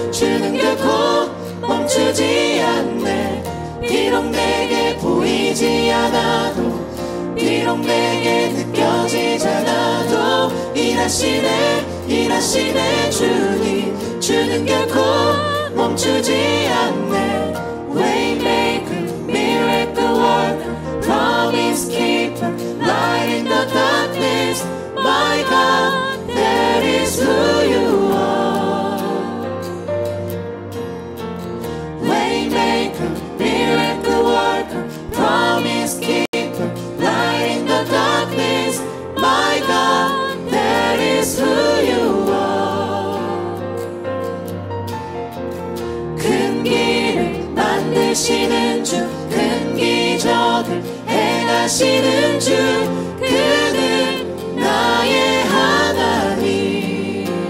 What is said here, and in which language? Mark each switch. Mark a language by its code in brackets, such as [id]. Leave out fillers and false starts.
[ko] 주는 결코 멈추지 않네. 비록 내게 보이지 않아도, 비록 내게 느껴지지 않아도, 일하시네 주님. 주는 결코 멈추지 않네. [en] Waymaker, miracle worker, promise keeper, light in the darkness. My God, that is who you are. Waymaker, miracle worker, promise keeper, light in the darkness. My God, that is who you are. [ko] 큰 길을 만드시는 주, 큰 기적을 행하시는 주, 그는 나의 하나님.